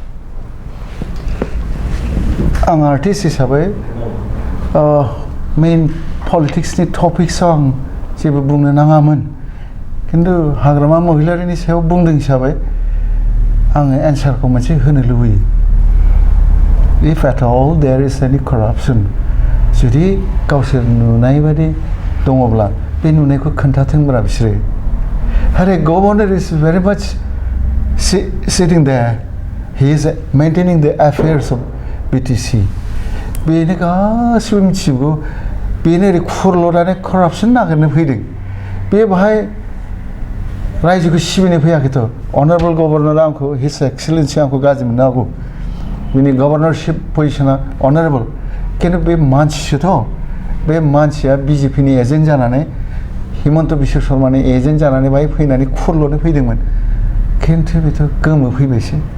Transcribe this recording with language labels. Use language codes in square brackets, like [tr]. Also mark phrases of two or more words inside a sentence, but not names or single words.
[brx] आं आर्टिस्ट हिसाबै मेइन पलिटिक्सनि टपिक्सआव आं जेबो बुंनो नाङामोन खिन्थु हाग्रामा महिलारिनि सायाव बुंदों हिसाबै आङो एन्सारखौ मोनसे होनो लुबैयो [en] if at all there is any corruption [brx] जुदि गावसोर नुनाय बायदि दङब्ला बे नुनायखौ खोन्थाथोंब्रा बिसोरो आरो [en] गभर्नर is very much sitting there he is maintaining the affairs of BTC [brx] बेनो गासिबो मिथिजोबगौ बेनो ओरै खुरल'नानै corruption नागिरनो फैदों बे बाहाय रायजोखौ सिबिनो फैयाखैथ' [en] honourable governorआ [brx] आंखौ [en] his excellency [brx] आंखौ गाज्रि मोननो हागौ बिनि [en] governorship positionआ honourable [brx] खिन्थु बे मानसिसोथ' बे मानसिया बिजेपिनि एजेन्ट जानानै हिमन्त बिश्व शर्मानि एजेन्ट जानानै बाहाय फैनानै खुरल'नो फैदोंमोन खिन्थु बेथ' गोमो फैबायसो